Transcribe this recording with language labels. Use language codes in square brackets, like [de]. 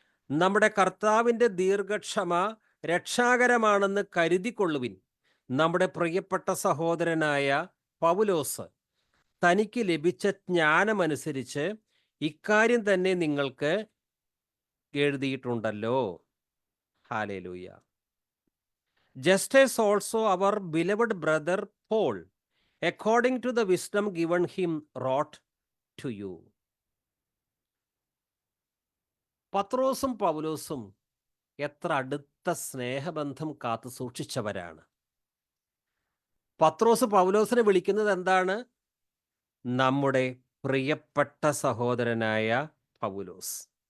[ml] നമ്മുടെ കർത്താവിൻ്റെ ദീർഘക്ഷമ രക്ഷാകരമാണെന്ന് കരുതിക്കൊള്ളുവിൻ. നമ്മുടെ പ്രിയപ്പെട്ട സഹോദരനായ പൗലോസ് തനിക്ക് ലഭിച്ച ജ്ഞാനമനുസരിച്ച് ഇക്കാര്യം തന്നെ നിങ്ങൾക്ക് എഴുതിയിട്ടുണ്ടല്ലോ. Hallelujah. [en] Just as also our beloved brother Paul, according to the wisdom given him, wrote to you. [ml] പത്രോസും പൗലോസും എത്ര അടുത്ത സ്നേഹബന്ധം കാത്തു സൂക്ഷിച്ചവരാണ്. പത്രോസ് പൗലോസിനെ വിളിക്കുന്നത് എന്താണ്? നമ്മുടെ പ്രിയപ്പെട്ട സഹോദരനായ പൗലോസ്.